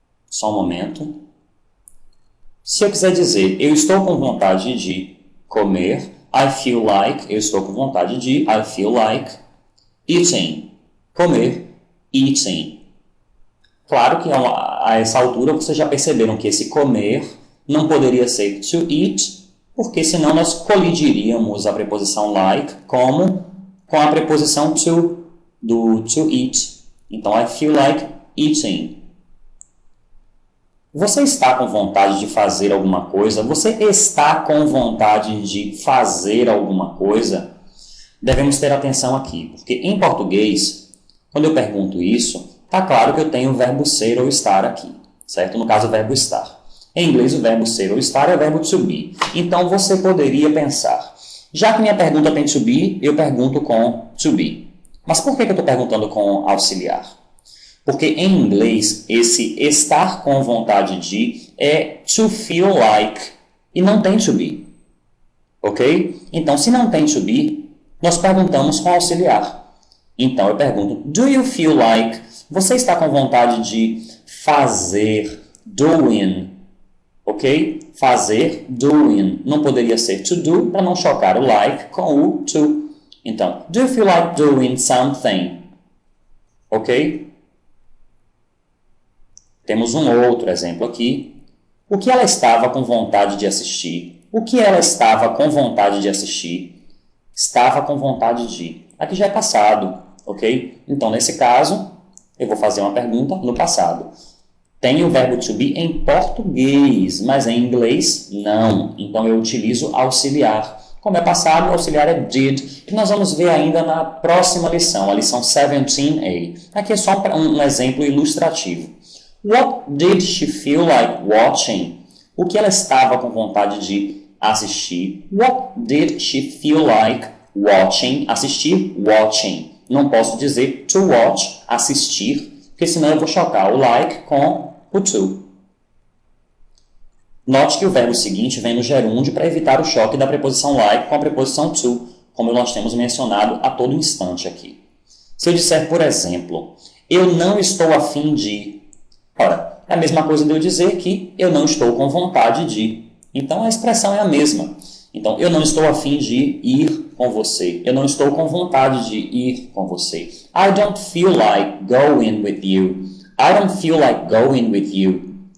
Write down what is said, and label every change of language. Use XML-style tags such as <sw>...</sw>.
<pt>Só um momento. Se eu quiser dizer, eu estou com vontade de comer,</pt> <en>I feel like,</en> <pt>eu estou com vontade de, I feel like, eating, comer, eating. Claro que a essa altura vocês já perceberam que esse comer não poderia ser to eat, porque senão nós colidiríamos a preposição like com a preposição to, do to eat.</pt> <en>Então, I feel like eating.</en> <pt>Você está com vontade de fazer alguma coisa? Você está com vontade de fazer alguma coisa? Devemos ter atenção aqui, porque em português, quando eu pergunto isso, está claro que eu tenho o verbo ser ou estar aqui, certo? No caso, o verbo estar. Em inglês, o verbo ser ou estar é o verbo to be. Então, você poderia pensar, já que minha pergunta tem to be, eu pergunto com to be. Mas por que eu estou perguntando com auxiliar? Porque em inglês, esse estar com vontade de é to feel like e não tem to be. Ok? Então, se não tem to be, nós perguntamos com auxiliar. Então, eu pergunto,</pt> <en>do you feel like?</en> <pt>Você está com vontade de fazer, doing, ok? Fazer, doing. Não poderia ser to do para não chocar o like com o to.</pt> <en>Então, do you feel like doing something? Ok?</en> <pt>Temos um outro exemplo aqui. O que ela estava com vontade de assistir? O que ela estava com vontade de assistir? Estava com vontade de. Aqui já é passado, ok? Então, nesse caso, eu vou fazer uma pergunta no passado. Tem o verbo to be em português, mas em inglês não. Então, eu utilizo auxiliar. Como é passado, o auxiliar é did, que nós vamos ver ainda na próxima lição, a lição 17a. Aqui é só um exemplo ilustrativo.</pt> <en>What did she feel like watching?</en> <pt>O que ela estava com vontade de assistir?</pt> <en>What did she feel like watching?</en> <pt>Assistir, watching. Não posso dizer to watch, assistir, porque senão eu vou chocar o like com o to. Note que o verbo seguinte vem no gerúndio para evitar o choque da preposição like com a preposição to, como nós temos mencionado a todo instante aqui. Se eu disser, por exemplo, eu não estou a fim de... Ora, é a mesma coisa de eu dizer que eu não estou com vontade de. Então, a expressão é a mesma. Então, eu não estou a fim de ir com você. Eu não estou com vontade de ir com você.</pt> <en>I don't feel like going with you. I don't feel like going with you.</en>